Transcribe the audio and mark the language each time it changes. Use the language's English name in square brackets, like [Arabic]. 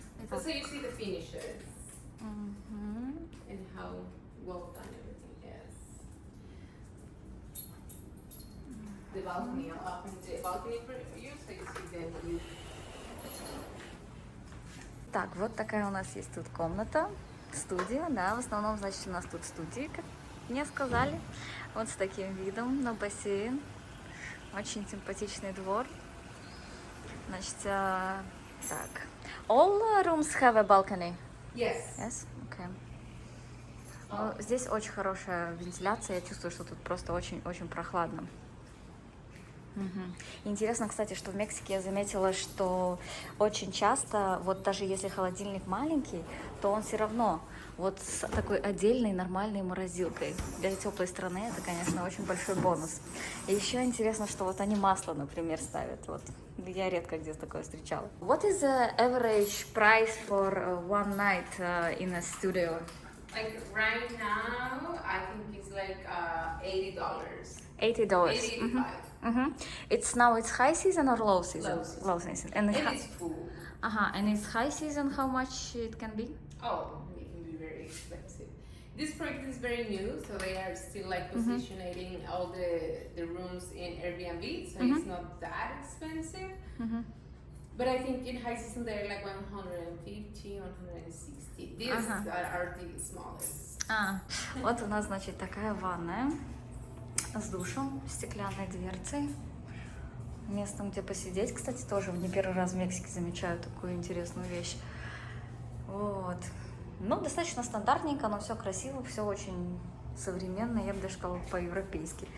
[English] So you see the finishes and how well done everything is. The balcony, I'll open the balcony for you so you see the view. [Russian] Так, вот такая у нас есть тут комната, студия, да, в основном, значит, у нас тут студии, как мне сказали, вот с таким видом на бассейн, очень симпатичный двор, значит, так, [English] all rooms have a balcony? Yes. Yes? Okay. [Russian] Ну, здесь очень хорошая вентиляция, я чувствую, что тут просто очень-очень прохладно. Мгм. Интересно, кстати, что в Мексике я заметила, что очень часто, вот даже если холодильник маленький, то он все равно вот с такой отдельной нормальной морозилкой. Для теплой страны это, конечно, очень большой бонус. И еще интересно, что вот они масло, например, ставят. Вот я редко где такое встречала. [English] What is the average price for one night in a studio? Like right now, I think it's like $80. $80. 85. Mm-hmm. It's high season or low season? Low season. Low season. And And it's full. and it's high season, how much it can be? Oh, it can be very expensive. This project is very new, so they are still like positioning all the rooms in Airbnb, so it's not that expensive. But I think in high season they're like 150, 160. These are the smallest. [Russian] Вот у нас, значит, такая ванная с душем, стеклянной дверцей. Местом, где посидеть, кстати, тоже не первый раз в Мексике замечаю такую интересную вещь. Вот. Ну, достаточно стандартненько, но все красиво, все очень современно, я бы даже сказала, по-европейски.